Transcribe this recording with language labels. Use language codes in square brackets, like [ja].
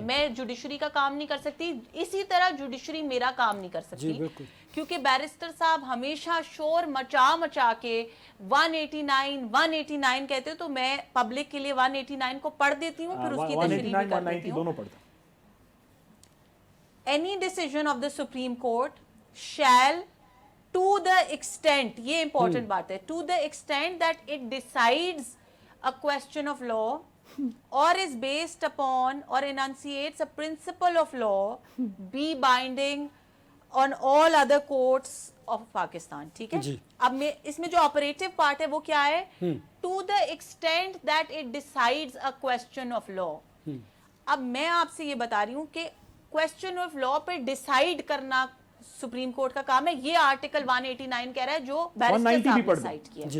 [ur] میں جوڈیشری کا کام نہیں کر سکتی, اسی طرح جوڈیشری میرا کام نہیں کر سکتی کیونکہ بیرسٹر صاحب ہمیشہ شور مچا کے 189 کہتے تو میں پبلک کے لیے 189 کو پڑھ دیتی ہوں, پھر اس کی تشریح بھی کر دیتی ہوں. [en] Any decision of the Supreme Court shall, to the extent, [ur] یہ important بات ہے, [en] to the extent that it decides a question of law or is based upon or enunciates a principle of law, be binding on all other courts of Pakistan. [ur] ٹھیک ہے, اب میں اس میں جو operative part ہے وہ کیا ہے, [en] to the extent that it decides a question of law. [ur] اب میں آپ سے یہ بتا رہی ہوں کہ کوسچن آف لا پہ ڈیسائیڈ کرنا سپریم کورٹ کا کام ہے. یہ آرٹیکل 189 کہہ رہا ہے جو بیرسٹر صاحب نے سائٹ کیا.